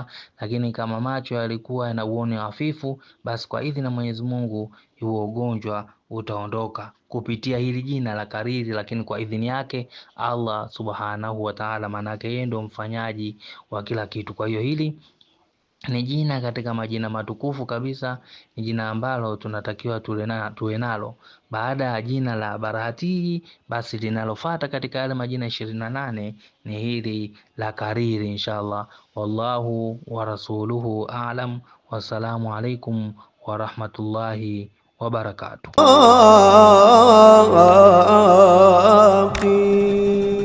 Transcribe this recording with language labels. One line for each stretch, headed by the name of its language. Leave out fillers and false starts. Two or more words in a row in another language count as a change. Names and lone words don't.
Swahili: Lakini kama macho yalikuwa yana uoni hafifu, basi kwa idhini ya Mwenyezi Mungu huo ugonjwa utaondoka kupitia hili jina la Kariri, lakini kwa idhini yake
Arabic: الله سبحانه وتعالى,
Swahili: maana yake yeye ndio mfanyaji wa kila kitu. Kwa hiyo hili ni jina katika majina matukufu kabisa, ni jina ambalo tunatakiwa tuwe nalo. Baada ya jina la Barahatihi, basi linalofuata katika yale majina 28 ni hili la Kariri inshallah.
Arabic: والله ورسوله أعلم. والسلام عليكم ورحمة الله وبركاته.